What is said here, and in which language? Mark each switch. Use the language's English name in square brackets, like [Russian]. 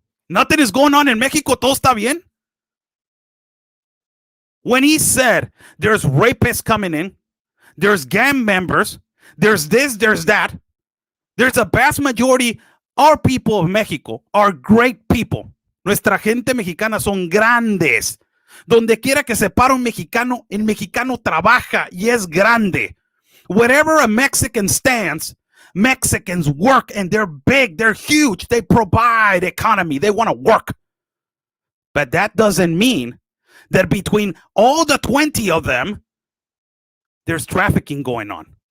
[English] Nothing is going on in Mexico. [Spanish] Todo está bien. [English] When he said there's rapists coming in, there's gang members, there's this, there's that, there's a vast majority. Our people of Mexico are great people. [Spanish] Nuestra gente mexicana son grandes. Donde quiera que se para un mexicano, el mexicano trabaja y es grande. [English] Wherever a Mexican stands, Mexicans work and they're big, they're huge. They provide economy. They want to work. But that doesn't mean that between all the 20 of them, there's trafficking going on.